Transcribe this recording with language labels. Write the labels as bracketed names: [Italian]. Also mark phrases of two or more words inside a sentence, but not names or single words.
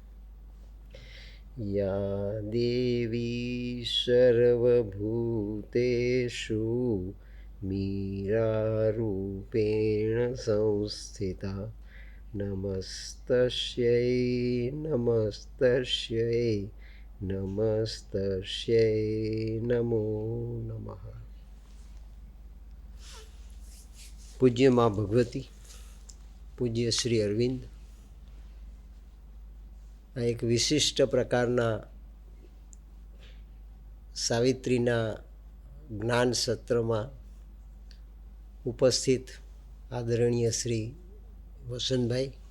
[Sanskrit] या देवी सर्वभूतेषु मीरारूपेण संस्थिता नमस्तस्यै नमस्तस्यै नमस्तस्यै नमो नमः। [Gujarati] પૂજ્ય મા ભગવતી, પૂજ્ય શ્રી અરવિંદ આ એક વિશિષ્ટ પ્રકારના સાવિત્રીના જ્ઞાન સત્રમાં ઉપસ્થિત આદરણીય શ્રી વસંતભાઈ,